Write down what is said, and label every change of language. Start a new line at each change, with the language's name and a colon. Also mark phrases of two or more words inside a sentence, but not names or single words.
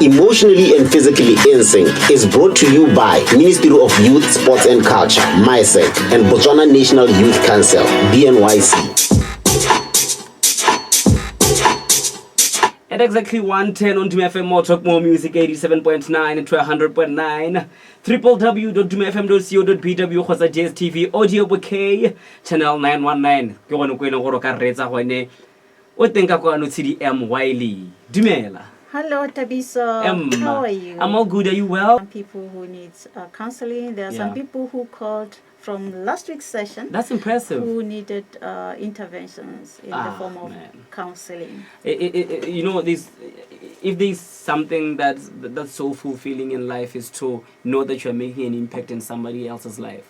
English: Emotionally and physically in sync is brought to you by Ministry of Youth, Sports and Culture, MISEC, and Botswana National Youth Council, BNYC. At exactly 1:10 on DUMA FM, more talk, more music, 87.9 and 100.9. www.dumafm.co.bw, Khoza JSTV, audio bouquet, channel 919.
Tswana: Ke gone go ena go ka retsa gone. O tenka kwa no Tshidi Wyllie. Dumela.
English: Hello, Thabiso. How are you? I'm all good. Are you well? Some people who need counseling. There are some people who called from last week's session. That's impressive. Who needed interventions in the form of counseling. You know, if there's something that's so fulfilling in life is to know that you're making an impact in somebody else's life.